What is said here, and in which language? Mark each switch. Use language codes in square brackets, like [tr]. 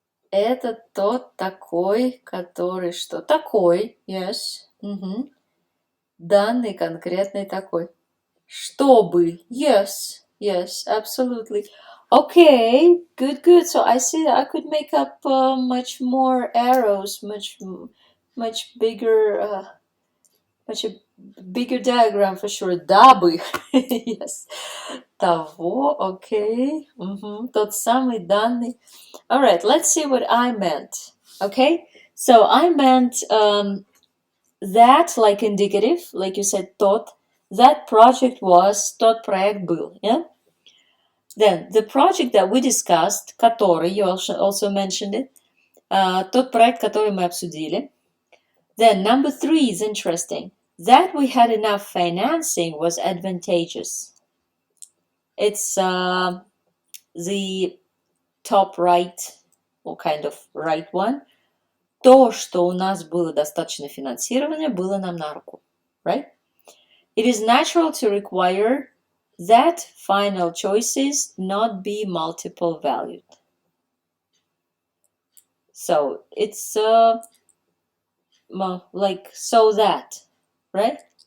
[ru] Это тот такой, который что? Такой, [en] yes. [ru] Данный конкретный такой. Чтобы, [en] yes, yes, absolutely. Okay, good. So I see that I could make up much more arrows, much bigger, much a bigger diagram for sure. [ru] Дабы, [en] yes. [ru] Того, [en] okay. [ru] Тот самый данный. [en] All right, let's see what I meant. Okay, so I meant that, like indicative, like you said, тот. That project was, [ru] тот проект был, [en] yeah? Then, the project that we discussed, [ru] который, [en] you also mentioned it, [ru] тот проект, который мы обсудили. [en] Then, number 3 is interesting. That we had enough financing was advantageous. It's the top right, or kind of right one. [ru] То, что у нас было достаточно финансирования, было нам на руку, [en] right? It is natural to require that final choices not be multiple valued. So it's like so that, right?